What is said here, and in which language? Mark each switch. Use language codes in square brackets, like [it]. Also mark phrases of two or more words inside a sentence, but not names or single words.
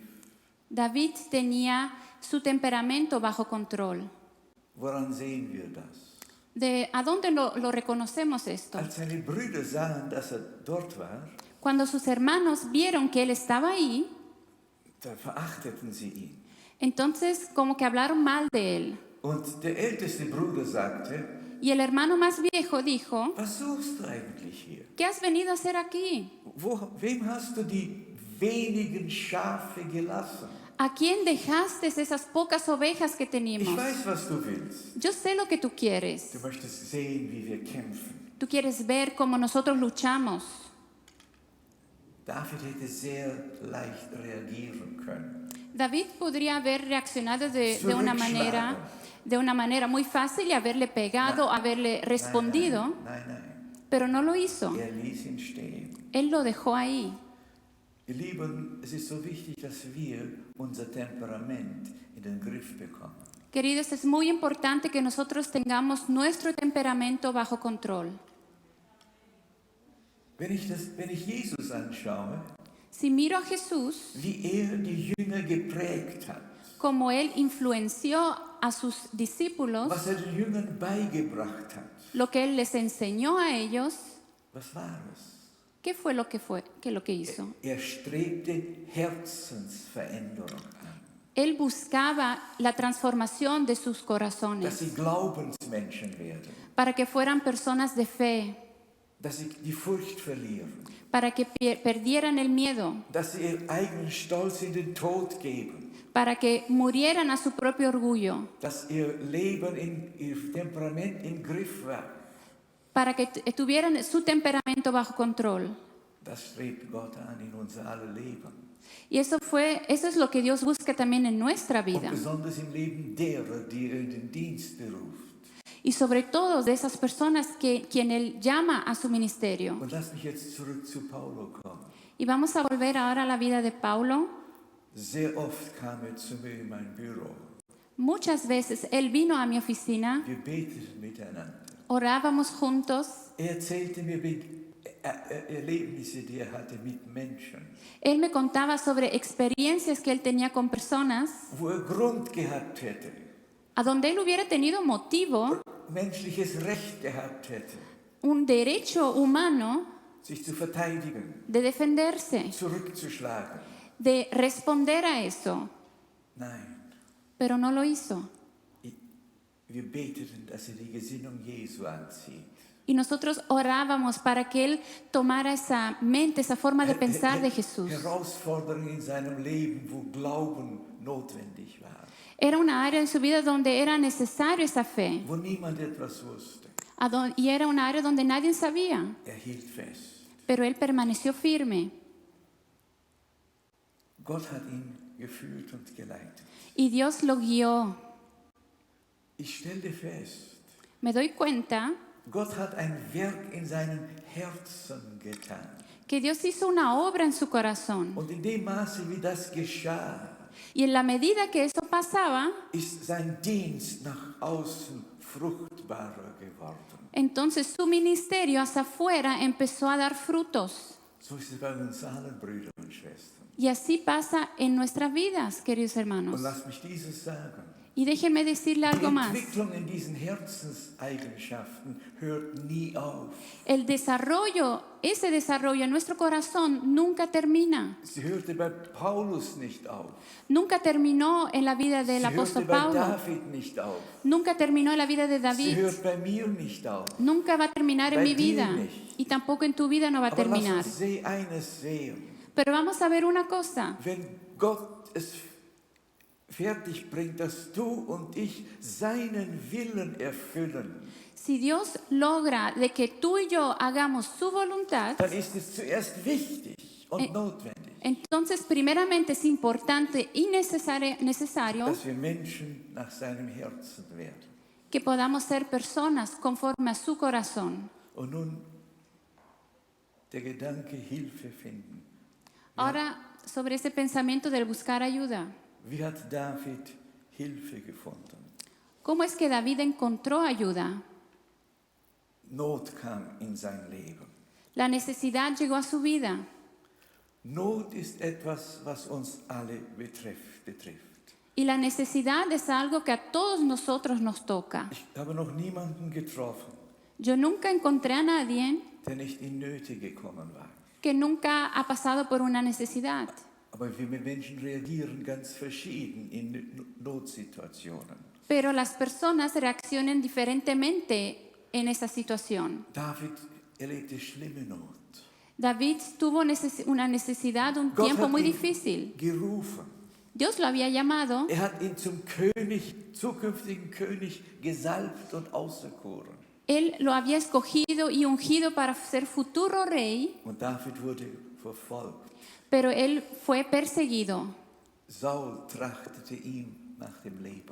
[es] David tenía su temperamento bajo control. [de] Woran sehen wir das? [es] ¿A dónde lo reconocemos esto? [de] Als seine Brüder sahen, dass dort war, [es] cuando sus hermanos vieron que él estaba ahí, [de] da verachteten sie ihn. [es] Entonces como que hablaron mal de él. [de] Und der älteste Bruder sagte, [es] y el hermano más viejo dijo, [de] was suchst du eigentlich hier? [es] ¿Qué has venido a hacer aquí? [de] Wem hast du die wenigen Schafe gelassen? [es] ¿A quién dejaste esas pocas ovejas que teníamos? [de] Ich weiß, was du willst. [es] Yo sé lo que tú quieres. [de] Du möchtest sehen, wie wir kämpfen. [es] Tú quieres ver cómo nosotros luchamos. [de] David hätte sehr leicht reagieren können. [es] David podría haber reaccionado de una manera muy fácil y haberle pegado, haberle respondido, [de] Nein. [es] pero no lo hizo. [de] Ließ ihn stehen. [es] Él lo dejó ahí. [de] Ihr Lieben, es ist so wichtig, dass wir unser Temperament in den Griff bekommen. [es] Queridos, es muy importante que nosotros tengamos nuestro temperamento bajo control. [de] Wenn ich Jesus anschaue, [es] si miro a Jesús, [de] wie die Jünger geprägt hat, [es] como él influenció a sus discípulos, [de] was den Jüngern beigebracht hat, [es] lo que él les enseñó a ellos, [de] was war es? [es] ¿Qué fue lo que hizo? [de] Strebte Herzensveränderung an. [es] Él buscaba la transformación de sus corazones. [de] Dass sie Glaubensmenschen werden. [es] Para que fueran personas de fe. [de] Dass sie die Furcht verlieren. [es] Para que perdieran el miedo. [de] Dass sie ihren eigenen Stolz in den Tod geben. [es] Para que murieran a su propio orgullo. [de] Dass ihr Leben, ihr Temperament im Griff war. [es] Para que tuvieran su temperamento bajo control. [de] Das strebt Gott an in unser aller Leben. [es] Y eso es lo que Dios busca también en nuestra vida. [de] Und besonders im Leben derer, die in den Dienst beruft. [es] Y sobre todo de esas personas quien Él llama a su ministerio. [de] Und lass mich jetzt zurück zu Paulo kommen. [es] Y vamos a volver ahora a la vida de Paulo. [de] Sehr oft kam zu mir in mein Büro. [es] Muchas veces Él vino a mi oficina. [de] Wir beteten miteinander. [es] Orábamos juntos. [de] Erzählte mir Erlebnisse, die hatte mit Menschen. [es] Él me contaba sobre experiencias que él tenía con personas. [de] Wo Grund gehabt hätte. [es] A donde él hubiera tenido motivo. [de] Menschliches Recht gehabt hätte. [es] Un derecho humano. [de] Sich zu verteidigen. [es] De defenderse. [de] Zurückzuschlagen. [es] De responder a eso. [de] Nein. [es] Pero no lo hizo. [de] Wir beteten, dass die Gesinnung Jesu anzieht. [es] Y nosotros orábamos para que él tomara esa mente, esa forma de pensar de Jesús. [de] Herausforderungen in seinem Leben, wo Glauben notwendig war. [es] Era una área en su vida donde era necesario esa fe. [de] Wo niemand etwas wusste. [es] Y era una área donde nadie sabía. [de] Hielt fest. [es] Pero él permaneció firme. [de] Gott hat ihn geführt und geleitet. [es] Y Dios lo guió. [de] Ich stellte fest, [es] me doy cuenta [de] Gott hat ein Werk in seinem Herzen getan. [es] Que Dios hizo una obra en su corazón. [de] Und in dem Maße, wie das geschah, [es] y en la medida que eso pasaba, [de] ist sein Dienst nach außen fruchtbarer geworden. [es] Entonces su ministerio hacia afuera empezó a dar frutos. [de] So ist es bei uns allen, Brüder und Schwestern. [es] Y así pasa en nuestras vidas, queridos hermanos. [de] Und lass mich dieses sagen. [es] Y déjenme decirle [de] Die [es] algo más. [de] Entwicklung in diesen Herzenseigenschaften hört nie auf. [es] El desarrollo, ese desarrollo en nuestro corazón nunca termina. [de] Sie hörte bei Paulus nicht auf. [es] Nunca terminó en la vida del [de] Sie [es] apóstol [de] hörte bei [es] Pablo. [de] David nicht auf. [es] Nunca terminó en la vida de [de] Sie [es] David. [de] hört bei mir nicht auf. [es] Nunca va a terminar en [de] Bei [es] mi [de] dir [es] vida. [de] nicht. [es] Y tampoco en tu vida no va a [de] Aber lass [es] terminar. [de] uns eines sehen. [es] Pero vamos a ver una cosa. [de] Wenn Gott es fertig bringt, dass du und ich seinen Willen erfüllen, [es] Si Dios logra de que tú y yo hagamos su voluntad, [de] dann ist es zuerst wichtig und notwendig, [es] entonces primeramente es importante y necesario [de] dass wir Menschen nach seinem Herzen werden. [es] que podamos ser personas conforme a su corazón. [de] Und nun der Gedanke Hilfe finden. [es] Ahora, sobre ese pensamiento del buscar ayuda. [de] Wie hat David Hilfe gefunden? [es] ¿Cómo es que David encontró ayuda? [de] Not kam in sein Leben. [es] La necesidad llegó a su vida. [de] Not ist etwas, was uns alle betrifft. [es] Y la necesidad es algo que a todos nosotros nos toca. [de] Ich habe noch niemanden getroffen, [es] Yo nunca encontré a nadie [de] der nicht in Nöte gekommen war. [es] que nunca ha pasado por una necesidad. [de] Aber wir Menschen reagieren ganz verschieden in Notsituationen. [es] Pero las personas reaccionan diferentemente en esa situación. [de] David erlebte schlimme Not. [es] David tuvo una necesidad, un [de] Gott [es] tiempo [de] hat [es] muy [de] ihn [es] difícil. [de] gerufen. [es] Dios lo había llamado, [de] Er hat ihn zum König, zukünftigen König gesalbt und auserkoren. [es] él lo había escogido y ungido para ser futuro rey, [de] Und David wurde verfolgt. [es] pero él fue perseguido. [de] Saul trachtete ihm nach dem Leben.